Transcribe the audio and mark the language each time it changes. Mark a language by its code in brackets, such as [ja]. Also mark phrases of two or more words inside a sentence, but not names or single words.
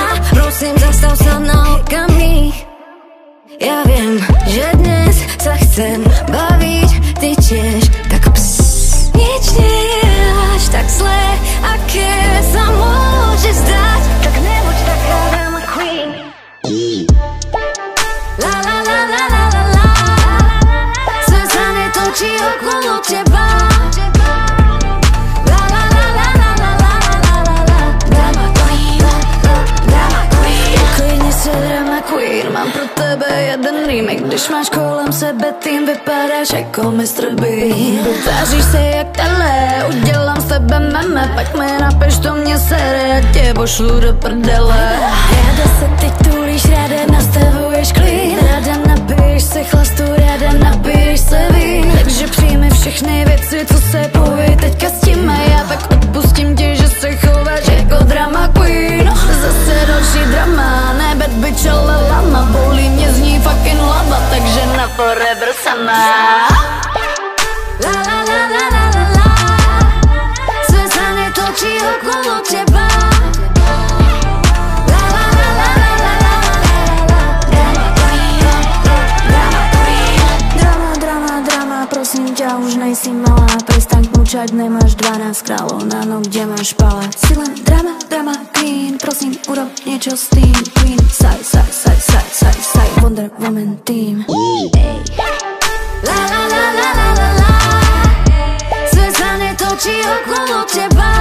[sk] Prosím, zastav sa na okamih. Ja viem, že dnes sa chcem baviť, ty tiež, tak nič nie je až tak zlé, aké sa môže zdať. Tak nebuď taká [en] drama queen. La la la la la la la. [sk] Svet sa netočí okolo teba. La la la la la la la la la la. [en] Drama queen, drama queen. [sk] Klidne sa [en] drama queen. [cs] Mám pro tebe jeden remake. Když máš kolem sebe tým, vypadáš jako Mr. Bean. Tváříš se jak tele, udělám z tebe meme. Pak mi napiš, to mě sere, já tě pošlu do prdele. Ráda se teď tulíš, ráda nastavuješ klid. Ráda nabiješ se chlastu, ráda nabiješ se vín. Takže přijmi všechny věci, co se poví teďka s tím. A já tak odpustím ti, že se chováš jako [en] drama queen. [cs] Zase další drama, ne [en] bad bitch, [cs] ale lama. Bolí mě z ní [en] fucking lava, [cs] takže na forever sama. La la la la la la la. [sk] Svet sa netočí okolo teba. La la la la la la la la. [en] Drama queen, drama queen. [sk] Drama, drama, drama, prosím ťa, už nejsi malá. Prestaň kmučať, nemáš 12 kráľov na noh, kde máš palác. Si len drama, [en] drama queen, [sk] prosím, urob niečo s tým. [en] Queen, saj, Wonder Woman team. La la la la la la la. [sk] Svet sa netočí okolo teba.